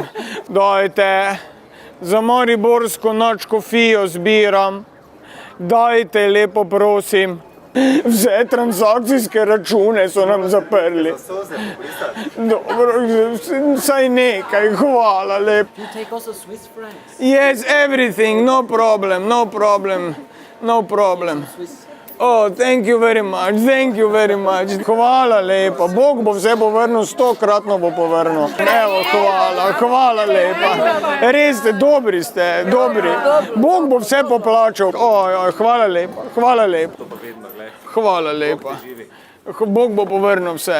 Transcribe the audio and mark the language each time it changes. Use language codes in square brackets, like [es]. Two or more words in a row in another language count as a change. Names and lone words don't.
[sl] Dajte. Za mariborsko nadškofijo zbiram. Dajte, lepo prosim. Vse transakcijske račune so nam zaprli. Dobro, saj nekaj, hvala lepo. [en] You take also Swiss francs. Yes, everything, no problem, no problem, no problem. Oh, thank you very much, thank you very much. [sl] Hvala lepa, Bog bo vse povrnil, 100-kratno bo povrnil. Evo, hvala lepa. Res ste, dobri. Bog bo vse poplačal. Hvala lepa. Hvala lepa. Bog bo povrnil vse.